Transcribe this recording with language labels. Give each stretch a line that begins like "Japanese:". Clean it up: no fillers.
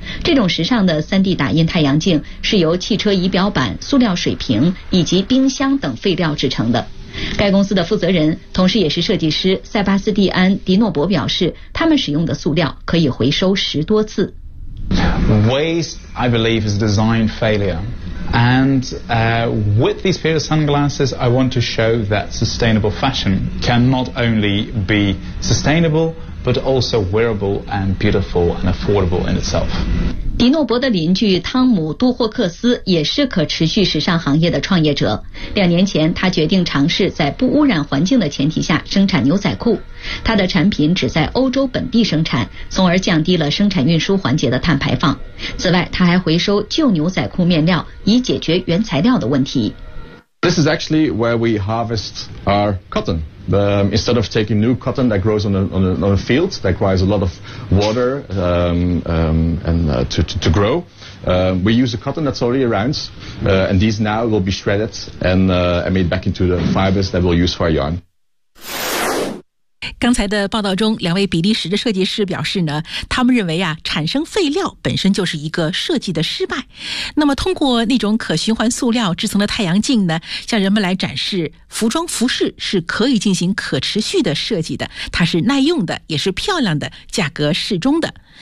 Chinese: 这种时尚的 3D 打印太阳镜是由汽车仪表板、塑料水瓶以及冰箱等废料制成的。该公司的负责人同时也是设计师塞巴斯蒂安·迪诺伯表示，他们使用的塑料可以回收十多次。
English: Waste, I believe, is design failure. And with these pair of sunglasses, I want to show that sustainable fashion can not only be sustainable, but also wearable and beautiful and affordable in itself.
Chinese: 迪诺伯的邻居汤姆·杜霍克斯也是可持续时尚行业的创业者。两年前，他决定尝试在不污染环境的前提下生产牛仔裤。他的产品只在欧洲本地生产，从而降低了生产运输环节的碳排放。此外，他还回收旧牛仔裤面料，以解决原材料的问题。
English: This is actually where we harvest our cotton. Instead of taking new cotton that grows on a field that requires a lot of water to grow, we use the cotton that's already around, and these now will be shredded and made back into the fibers that we'll use for our yarn.
Chinese: 刚才的报道中，两位比利时的设计师表示呢，他们认为啊，产生废料本身就是一个设计的失败。那么通过那种可循环塑料制成的太阳镜呢，向人们来展示服装服饰是可以进行可持续的设计的，它是耐用的，也是漂亮的，价格适中的。